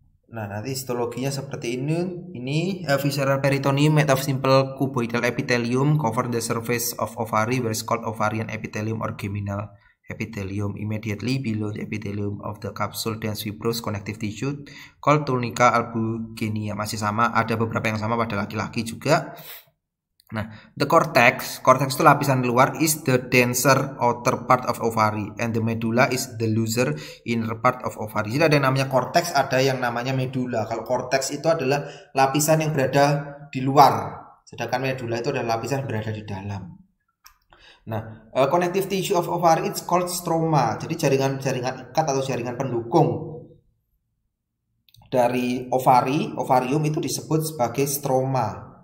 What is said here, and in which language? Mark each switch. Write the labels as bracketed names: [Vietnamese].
[Indonesian] Nah, nanti histologinya seperti ini. [English] Ini visceral peritoneum made of simple cuboidal epithelium cover the surface of ovary, where is called ovarian epithelium or geminal epithelium. Immediately below the epithelium of the capsule dense fibrous connective tissue called tunica albugenia. [Indonesian] Masih sama, ada beberapa yang sama pada laki-laki juga. [English] Nah, the cortex [Indonesian] itu lapisan luar, [English] is the denser outer part of ovary, and the medulla is the looser inner part of ovary. [Indonesian] Jadi ada yang namanya cortex, ada yang namanya medulla. Kalau cortex itu adalah lapisan yang berada di luar, sedangkan medulla itu adalah lapisan yang berada di dalam. [English] Nah, connective tissue of ovary it's called stroma. [Indonesian] Jadi jaringan ikat atau jaringan pendukung dari ovarium itu disebut sebagai stroma.